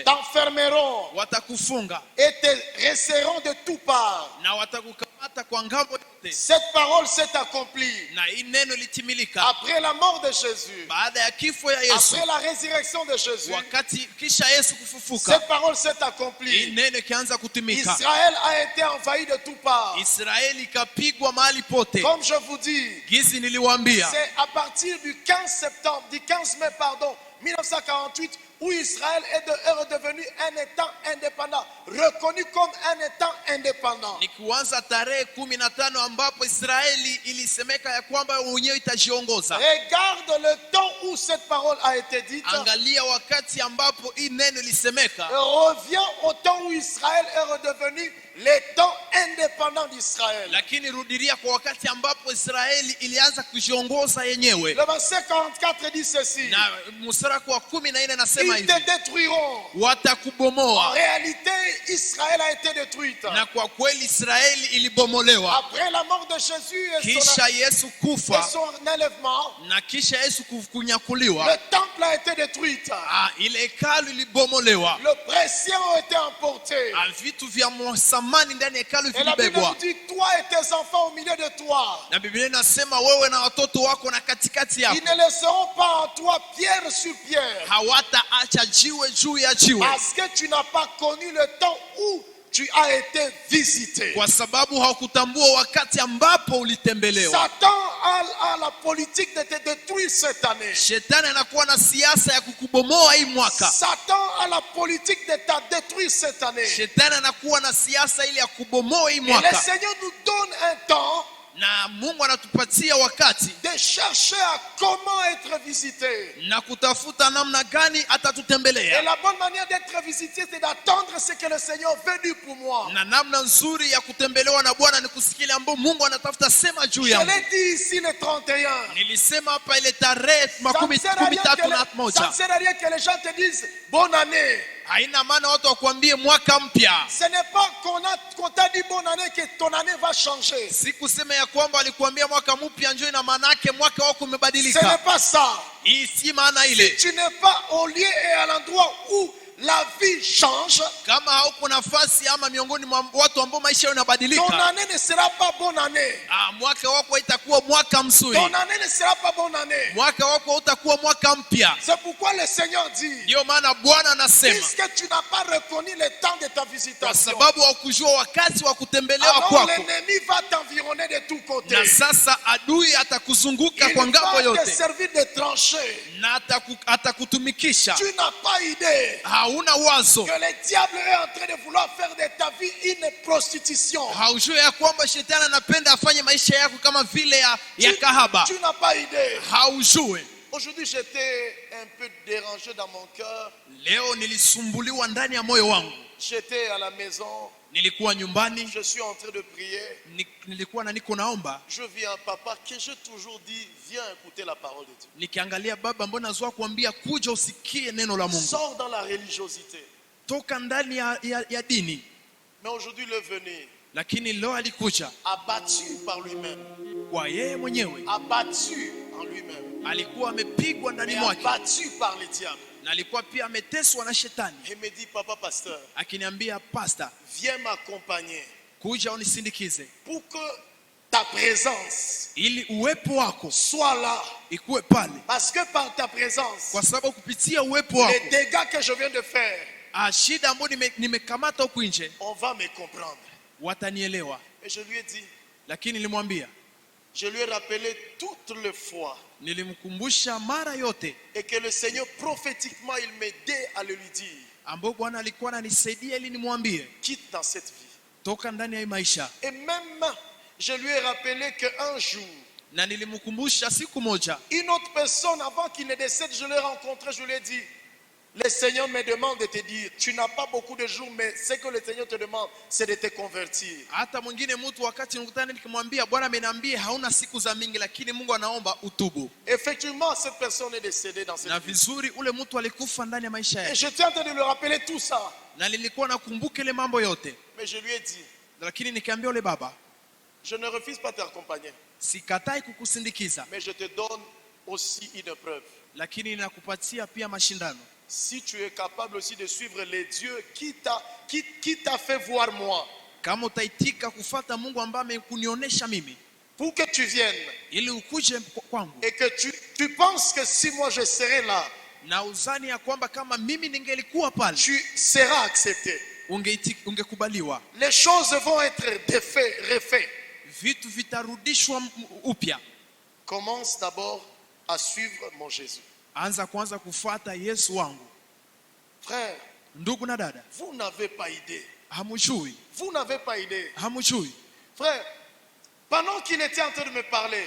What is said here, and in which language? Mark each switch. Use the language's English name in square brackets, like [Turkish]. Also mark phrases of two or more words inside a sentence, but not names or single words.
[French] T'enfermeront. [Swahili] Watakufunga. [French] Et te resserreront de toutes parts. [Swahili] Na watakukamata kwa ngambo yote. [French] Cette parole s'est accomplie. [Swahili] Na hii neno litimilika. [French] Après la mort de Jésus. [Swahili] Baada ya kifo ya Yesu. [French] Après la résurrection de Jésus. [Swahili] Wakati kisha Yesu kufufuka. [French] Cette parole s'est accomplie. [Swahili] Hii neno kianza kutimika. [French] Israël a été envahi de toutes parts. [Swahili] Israeli kapigwa mahali pote. [French] Comme je vous dis. [Swahili] Gizi niliwaambia. [French] C'est à partir du 15 mai 1948 où Israël est redevenu un État indépendant, reconnu comme un État indépendant. [Swahili] Ni kuanza tarehe 15 ambapo Israeli ilisemeka ya kwamba wenyewe itajiongoza. [French] Regarde le temps où cette parole a été dite. [Swahili] Angalia wakati ambapo hii neno lisemeka. [French] Reviens au temps où Israël est redevenu l'État indépendant d'Israël. [Swahili] Lakini rudiria kwa wakati ambapo Israeli ilianza kujiongoza yenyewe. [French] Le verset 44 dit ceci. [Swahili] Na mstari wa 14 nasema hivi. [French] Ils te détruiront. [Swahili] Watakubomoa. [French] En réalité, Israël a été détruite. [Swahili] Na kwa kweli Israeli ilibomolewa. [French] Après la mort de Jésus [Swahili] kisha Yesu kufa. [French] Et son enlèvement. [Swahili] Na kisha Yesu kunyakuliwa. [French] Le temple a été détruit. [Swahili] Ile hekalu ilibomolewa. [French] Le précieux ont été emportés. [Swahili] Vitu vya samani ndani hekalu vilibebwa. [French] Et la Bible dit toi et tes enfants au milieu de toi. [Swahili] Na Biblia inasema wewe na watoto wako na katikati yako. [French] Ils ne laisseront pas en toi pierre sur pierre. [Swahili] Hawataacha jiwe juu ya jiwe. [French] Parce que tu n'as pas connu le temps où tu as été visité. [Swahili] Kwa sababu haukutambua wakati ambapo ulitembelewa. [French] Satan a la politique de te détruire cette année. [Swahili] Shetani anakuwa na siasa ya kukubomoa hii mwaka. [French] Satan a la politique de te détruire cette année. [Swahili] Shetani anakuwa na siasa ile ya kubomoa hii mwaka. [French] Et le Seigneur nous donne un temps. [Swahili] Na Mungu anatupatia wakati [French] de chercher à comment être visité. [Swahili] Na kutafuta namna gani atatutembelea. [French] Et la bonne manière d'être visité c'est d'attendre ce que le Seigneur veut dire pour moi. [Swahili] Na namna nzuri ya kutembelewa na Bwana ni kusikia ambapo Mungu anatafuta sema juu yangu. [French] Je l'ai dit ici le 31. [Swahili] Nilisema hapa ile tarehe 31. [French] Ça ne sert à rien que les gens te disent bonne année. [Swahili] Haina maana watu wakwambie mwaka mpya. [French] Ce n'est pas qu'on t'a dit bonne année que ton année va changer. [Swahili] Sikusema ya kwamba alikwambia mwaka mpya njoo na maana yake mwaka wako umebadilika. [French] Ce n'est pas ça. [Swahili] Hii si maana ile. [French] Si tu n'es pas au lieu et à l'endroit où la vie change, [Swahili] kama hauko nafasi ama miongoni mwa watu ambao maisha yanabadilika, [French] ton année ne sera pas bonne année. [Swahili] Mwaka wako itakuwa mwaka mzuri. [French] Ton année ne sera pas bonne année. [Swahili] Mwaka wako utakuwa mwaka mpya. [French] C'est pourquoi le Seigneur dit, [Swahili] ndio maana Bwana anasema, [French] puisque tu n'as pas reconnu le temps de ta visitation, [Swahili] kwa sababu hukujua wakati wa kutembelewa kwako, [French] alors l'ennemi va t'environner de tous côtés. [Swahili] Na sasa adui atakuzunguka kwa ngambo yote. [French] Il va te servir de tranchée. [Swahili] Na atakutumikisha. [French] Tu n'as pas idée. [Swahili] Hauna wazo [French] que le diable est en train de vouloir faire de ta vie une prostitution. [Swahili] Haujui ya kwamba shetani anapenda afanye maisha yako kama vile ya kahaba. [French] Tu n'as pas idée. [Swahili] Haujui. [French] Aujourd'hui j'étais un peu dérangé dans mon cœur. [Swahili] Leo nilisumbuliwa ndani ya moyo wangu. [French] J'étais à la maison. [Swahili] Nilikuwa nyumbani. [French] Je suis en train de prier. [Swahili] Nilikuwa na niko naomba. [French] Je vis un papa que j'ai toujours dit viens écouter la parole de Dieu. [Swahili] Nikiangalia baba mbona nazoa kuambia kuja usikie neno la Mungu. [French] Sors dans la religiosité. [Swahili] Toka ndani ya dini. [French] Mais aujourd'hui il est venu. [Swahili] Lakini leo alikuja [French] abattu par lui-même. [Swahili] Kwa yeye mwenyewe. [French] Abattu en lui-même. [Swahili] Alikuwa amepigwa ndani mwake. [French] Abattu par le diable. [Swahili] Na alikuwa pia ameteswa na shetani. [French] Il me dit papa pasteur. [Swahili] Akiniambia pastor, [French] viens m'accompagner. [Swahili] Kuja unisindikize. [French] Pour que ta présence [Swahili] ili uwepo wako [French] soit là. [Swahili] ikuwe pale, [French] Parce que par ta présence, [Swahili] kwa sababu kupitia uwepo wako [French] les dégâts que je viens de faire, [Swahili] shida ambayo nimekamata huku nje [French] on va me comprendre. [Swahili] watanielewa. [French] Et je lui ai dit, [Swahili] Lakini nilimwambia, [French] je lui ai rappelé toutes les fois, [Swahili] nilimkumbusha mara yote [French] et que le Seigneur prophétiquement il m'aidait à le lui dire, [Swahili] ambapo Bwana alikuwa ananisaidia ili nimwambie [French] quitte dans cette vie. [Swahili] toka ndani ya hii maisha. [French] Et même je lui ai rappelé qu'un jour, [Swahili] Na nilimkumbusha siku moja, [French] une autre personne avant qu'il ne décède, je l'ai rencontré, je lui ai dit, le Seigneur me demande de te dire, tu n'as pas beaucoup de jours, mais ce que le Seigneur te demande, c'est de te convertir. [Swahili] hata mwingine mtu wakati nikutana nikimwambia Bwana ameniambia hauna siku za mingi, lakini Mungu anaomba utubu. [French] Effectivement, cette personne est décédée dans cette [Swahili] Na [French] vie. [Swahili] vizuri ule mtu alikufa ndani ya maisha [French] Et [Swahili] yake, [French] j'étais en train de lui rappeler tout ça. [Swahili] na nilikuwa nakumbuka ile mambo yote, [French] Mais je lui ai dit, [Swahili] lakini nikamwambia ule baba, [French] je ne refuse pas de t'accompagner, [Swahili] sikatai kukusindikiza, [French] mais je te donne aussi une preuve. [Swahili] lakini ninakupatia pia mashindano. [French] Si tu es capable aussi de suivre les dieux qui t'a fait voir moi, [Swahili] Kama utaitika kufuata Mungu ambaye amekunionyesha mimi, [French] pour que tu viennes, [Swahili] ili ukuje kwangu, [French] et que tu penses que si moi je serai là, [Swahili] na uzani ya kwamba kama mimi ningelikuwa pale [French] tu seras accepté. [Swahili] ungekubaliwa, [French] Les choses vont être refaites. [Swahili] vitu vitarudishwa upya. [French] Commence d'abord à suivre mon Jésus. [Swahili] Anza kwanza kufuata Yesu wangu. [French] Frère, [Swahili] Ndugu na dada, [French] vous n'avez pas idée. [Swahili] hamujui, [French] Vous n'avez pas idée. [Swahili] hamujui. [French] Frère, pendant qu'il était en train de me parler,